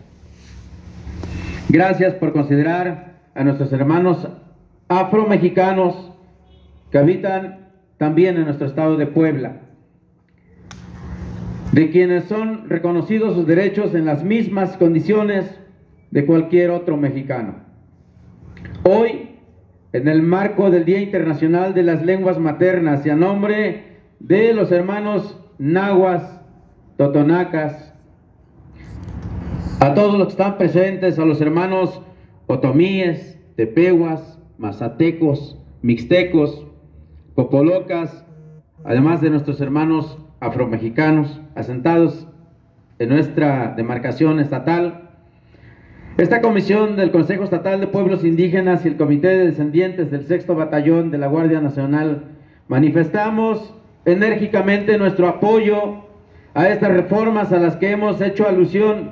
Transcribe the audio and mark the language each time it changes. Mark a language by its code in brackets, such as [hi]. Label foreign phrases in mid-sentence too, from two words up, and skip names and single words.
[es] Gracias por considerar a nuestros hermanos afromexicanos que habitan también en nuestro estado de Puebla, de quienes son reconocidos sus derechos en las mismas condiciones de cualquier otro mexicano. Hoy, en el marco del Día Internacional de las Lenguas Maternas y a nombre de los hermanos nahuas, totonacas, a todos los que están presentes, a los hermanos otomíes, tepehuas, mazatecos, mixtecos, popolocas, además de nuestros hermanos afromexicanos asentados en nuestra demarcación estatal. Esta comisión del Consejo Estatal de Pueblos Indígenas y el Comité de Descendientes del 6º Batallón de la Guardia Nacional manifestamos enérgicamente nuestro apoyo a estas reformas a las que hemos hecho alusión.